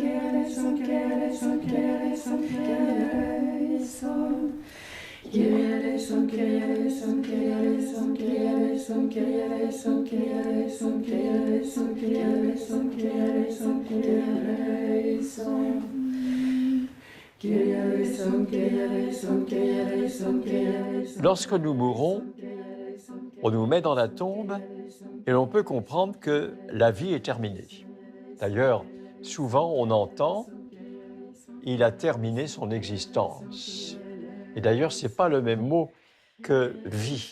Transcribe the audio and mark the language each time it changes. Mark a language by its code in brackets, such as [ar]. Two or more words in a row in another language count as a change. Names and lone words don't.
[el] Κύριε ἐλέησον, Κύριε ἐλέησον, Κύριε ἐλέησον, Κύριε ἐλέησον, Κύριε ἐλέησον, Κύριε ἐλέησον, Κύριε ἐλέησον, Κύριε ἐλέησον, Κύριε ἐλέησον, Κύριε ἐλέησον. Κύριε ἐλέησον, Κύριε ἐλέησον, Κύριε ἐλέησον, Κύριε ἐλέησον. [fr] Lorsque nous mourons, on nous met dans la tombe et l'on peut comprendre que la vie est terminée. D'ailleurs, souvent on entend « il a terminé son existence ». Et d'ailleurs, ce n'est pas le même mot que « vie ».